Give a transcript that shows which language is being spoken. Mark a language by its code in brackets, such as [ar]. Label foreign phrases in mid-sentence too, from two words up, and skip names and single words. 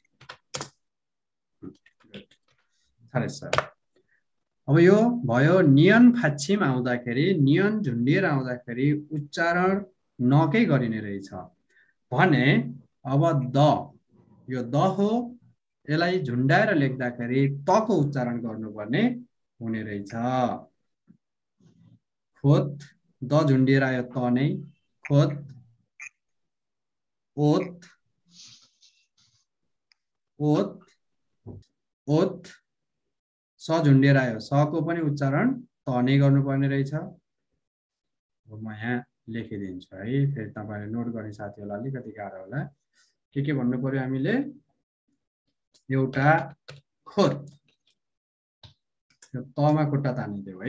[ne] अब यो भयो नियन फाच्छिम आउँदाखेरि, नियन झुन्डिएर आउँदाखेरि उच्चारण नकै गरिने रहेछ भने। अब द, यो द हो, यसलाई झुन्डाएर लेख्दाखेरि तको उच्चारण गर्नुपर्ने हुने रहेछ। खोत, द झुन्डिएर आयो त नै, खोत। ओत ओत ओत, स झुन्डिएर आयो, सको पनि उच्चारण त नै गर्नुपर्ने रहेछ। म यहाँ लेखिदिन्छु है, फेरि तपाईले नोट गर्ने साथीहरूलाई अलिकति गाह्रो होला। के भन्नु पर्यो हामीले? एउटा खोत, यो तमा खुट्टा तानिदियो है।